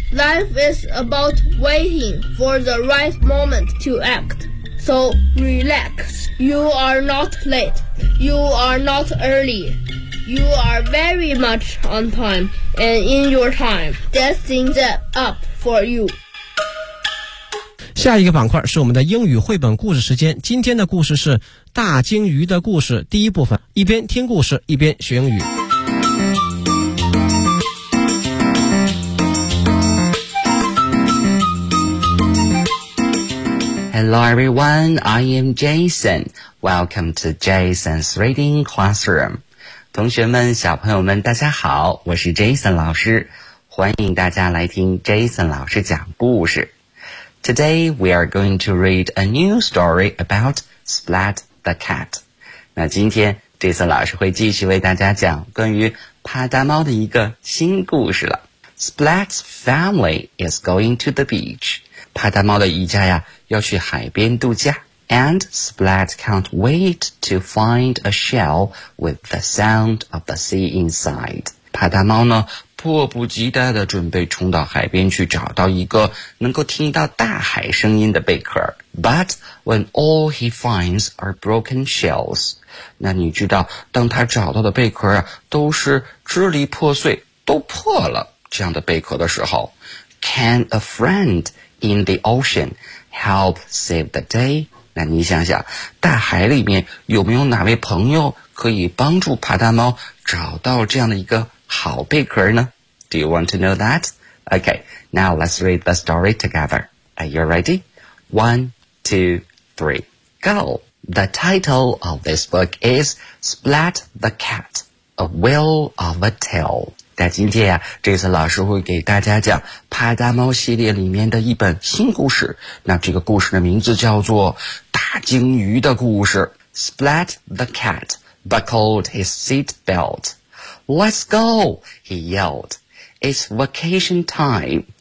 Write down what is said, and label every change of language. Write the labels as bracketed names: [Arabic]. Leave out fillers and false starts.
[English] Life is about waiting for the right moment to act. So relax. You are not late. You are not early. You are very much on time and in your time. Destined up for you. [Chinese] 下一个板块是我们的英语绘本故事时间。今天的故事是大鲸鱼的故事第一部分。一边听故事一边学英语。 [English] Hello everyone, I am Jason. Welcome to Jason's Reading Classroom. [Chinese] 同学们，小朋友们，大家好，我是 Jason 老师，欢迎大家来听 Jason 老师讲故事。 [English] Today we are going to read a new story about Splat the Cat. [Chinese] 那今天 Jason 老师会继续为大家讲关于帕达猫的一个新故事了。 [English] Splat's family is going to the beach. [Chinese] 帕达猫的一家呀，要去海边度假。 [English] And Splat can't wait to find a shell with the sound of the sea inside. [Chinese] 帕达猫呢，迫不及待地准备冲到海边去找到一个能够听到大海声音的贝壳。 [English] But when all he finds are broken shells, [Chinese] 那你知道，当他找到的贝壳啊，都是支离破碎，都破了这样的贝壳的时候 [English] ，Can a friend in the ocean help save the day? [Chinese] 那你想想，大海里面有没有哪位朋友可以帮助帕达猫找到这样的一个好贝壳呢？ [English] Do you want to know that? Okay, now let's read the story together. Are you ready? 1, 2, 3, go! The title of this book is Splat the Cat, A Whale of a Tale. [Chinese] 在今天啊，这次老师会给大家讲帕达猫系列里面的一本新故事。那这个故事的名字叫做大鲸鱼的故事。 [English] Splat the cat buckled his seat belt. Let's go, he yelled. It's vacation time.